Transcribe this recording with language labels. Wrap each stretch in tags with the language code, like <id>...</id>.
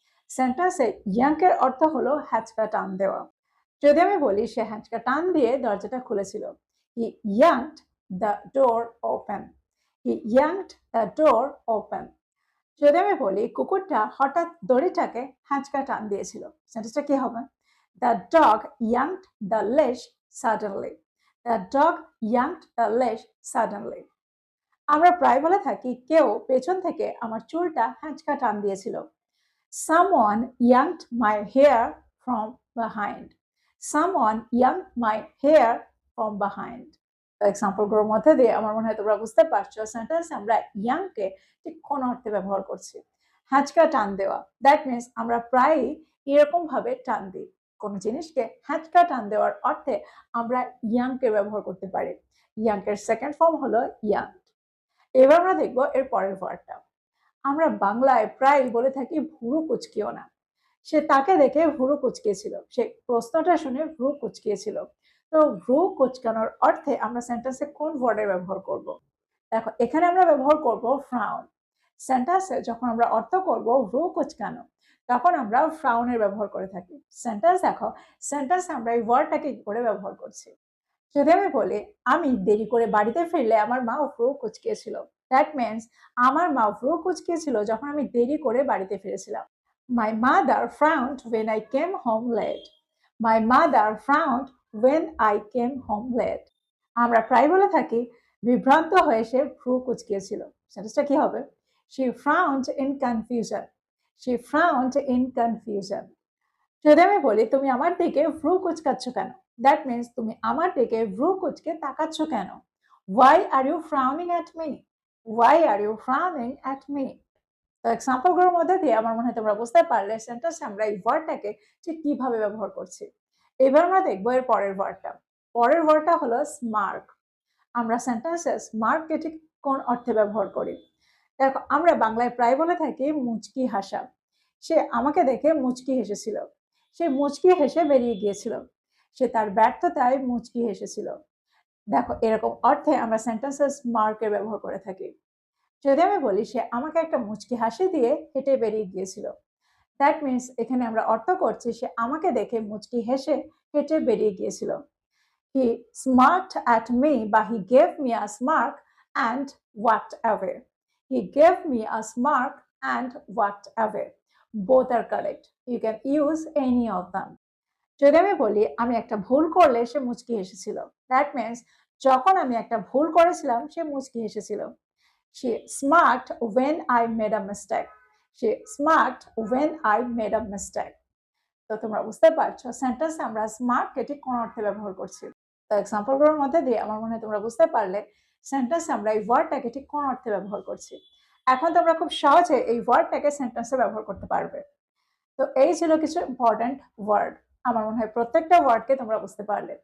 <bn>সেন্টেন্সে ইয়াঙ্কের অর্থ হলো হ্যাঁচকা টান দেওয়া। যদি আমি বলি সে হ্যাঁচকা টান দিয়ে দরজাটা খুলেছিল,</bn> <en>he yanked the door open. He yanked the door open.</en> <bn>যদি আমি বলি কুকুরটা হঠাৎ দড়িটাকে হ্যাঁচকা টান দিয়েছিল, সেন্টেন্সটা কি হবে?</bn> <en>The dog yanked the leash suddenly. The dog yanked the leash suddenly.</en> <bn>আমরা প্রায় বলে থাকি কেউ পেছন থেকে আমার চুলটা হ্যাঁচকা টান দিয়েছিল।</bn> <en>Someone yanked my hair from behind. Someone yanked my hair from behind.</en> <bn>এক্সাম্পলগুলোর মধ্যে দিয়ে আমার মনে হয় তোমরা বুঝতে পারছো সেন্টেন্স আমরা ইয়াংকে ঠিক কোন অর্থে ব্যবহার করছি। হ্যাঁচকা টান দেওয়া,</bn> <en>that means</en> <bn>আমরা প্রায়ই এরকম ভাবে টান দিই। কোনো জিনিসকে হ্যাঁচকা টান দেওয়ার অর্থে আমরা ইয়াংকে ব্যবহার করতে পারি। ইয়াংকের সেকেন্ড ফর্ম হলো ইয়াং। এবার আমরা দেখবো এর পরের ওয়ার্ডটা। আমরা বাংলায় প্রায় বলে থাকি ভুরু কুচকিও না। সে তাকে দেখে ভুরু কুচকিয়েছিল। সে প্রশ্নটা শুনে ভ্রু কুচকিয়েছিল। তো ভ্রু কুচকানোর অর্থে আমরা সেন্টেন্সে কোন ওয়ার্ডের ব্যবহার করব? দেখো এখানে আমরা ব্যবহার করব ফ্রাউন। সেন্টেন্সে যখন আমরা অর্থ করব ভ্রু কুচকানো, তখন আমরা ফ্রাউনের ব্যবহার করে থাকি। সেন্টেন্স দেখো, সেন্টেন্সে আমরা এই ওয়ার্ডটাকে কি করে ব্যবহার করছি। যদি আমি বলি আমি দেরি করে বাড়িতে ফিরলে আমার মা ভ্রু কুচকিয়েছিল,</bn> <en>that means</en> <bn>আমার মা ভ্রু কুচকিয়েছিল যখন আমি দেরি করে বাড়িতে ফিরেছিলাম।</bn> <en>My mother frowned when I came home late. My mother frowned when I came home late.</en> <bn>আমরা প্রায় বলে থাকি বিভ্রান্ত হয়ে সে ভ্রু কুচকিয়েছিল, সেটা কি হবে?</bn> <en>She frowned in confusion. She frowned in confusion.</en> <bn>যদি আমি বলি তুমি আমার দিকে ভ্রু কুচকাচ্ছ কেন,</bn> <en>that means</en> <bn>তুমি আমার দিকে ভ্রু কুচকে তাকাচ্ছ কেন?</bn> <en>Why are you frowning at me? Why are you frowning at me?</en> <bn>তো এক্সাম্পলগুলোর মধ্যে দিয়ে আমার মনে হয় তোমরা বুঝতে পারলে সেন্টেন্সে আমরা এই ওয়ার্ডটাকে ঠিক কিভাবে ব্যবহার করছি। এবার আমরা দেখবো এর পরের ওয়ার্ডটা। পরের ওয়ার্ডটা হলো স্মার্ক। আমরা সেন্টেন্সে স্মার্ককে ঠিক কোন অর্থে ব্যবহার করি? দেখো আমরা বাংলায় প্রায় বলে থাকি মুচকি হাসা। সে আমাকে দেখে মুচকি হেসেছিল। সে মুচকি হেসে বেরিয়ে গিয়েছিল। সে তার ব্যর্থতায় মুচকি হেসেছিল। দেখো এরকম অর্থে আমরা সেন্টেন্সে স্মার্কের ব্যবহার করে থাকি। যদি আমি বলি সে আমাকে একটা মুচকি হাসি দিয়ে হেঁটে বেরিয়ে গিয়েছিল,</bn> <en>that means</en> <bn>এখানে আমরা অর্থ করছি সে আমাকে দেখে মুচকি হেসে হেঁটে বেরিয়ে গিয়েছিল।</bn> <en>He smirked at me বা he gave me a smirk and walked away. He gave me a smirk and walked away. Both are correct. You can use any of them.</en> <bn>যদি আমি বলি আমি একটা ভুল করলে সে মুচকি হেসেছিল,</bn> <en>that means</en> <bn>যখন আমি একটা ভুল করেছিলাম সে মুচকি হেসেছিল।</bn> <en>She smirked when I made a mistake. She smirked when I made a mistake.</en> <bn>তো তোমরা বুঝতে পারছো সেন্টেন্স আমরা স্মার্ট এটি কোন অর্থে ব্যবহার করছি। তো এক্সাম্পলগুলোর মধ্যে দিয়ে আমার মনে হয় তোমরা বুঝতে পারলে সেন্টেন্স আমরা এই ওয়ার্ডটাকে ঠিক কোন অর্থে ব্যবহার করছি। এখন তোমরা খুব সহজে এই ওয়ার্ডটাকে সেন্টেন্সে ব্যবহার করতে পারবে। তো এই ছিল কিছু ইম্পর্টেন্ট ওয়ার্ড। আমার মনে হয় প্রত্যেকটা ওয়ার্ডকে তোমরা বুঝতে পারলে।</bn>